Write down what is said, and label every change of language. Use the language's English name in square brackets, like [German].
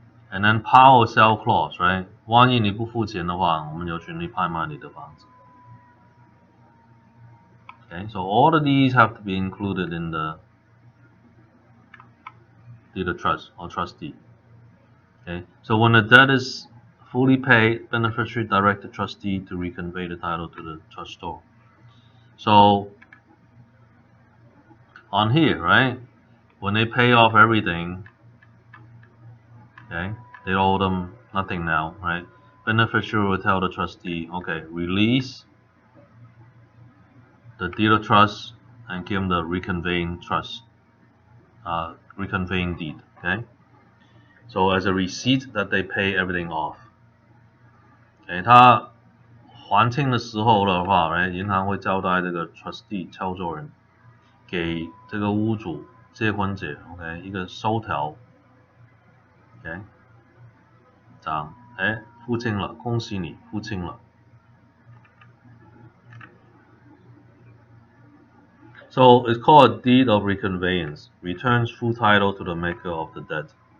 [English] And then power sell clause, right? [Chinese] 万一你不付钱的话，我们有权利拍卖你的房子。 [English] Okay, so all of these have to be included in the deed of trust or trustee. Okay, so when the debt is fully paid, beneficiary direct the trustee to reconvey the title to the trustor. So on here, right, when they pay off everything, okay, they owe them nothing now, right? Beneficiary will tell the trustee, okay, release the deed of trust and give them the reconveying trust, reconveying deed, okay? So as a receipt that they pay everything off. [Chinese] Okay, 他还清的时候的话， right, 银行会交代这个 trustee 操作人给这个屋主借款者 ，OK， 一个收条 ，OK， 讲，付清了，恭喜你付清了。 [English] So it's called a deed of reconveyance, returns full title to the maker of the debt.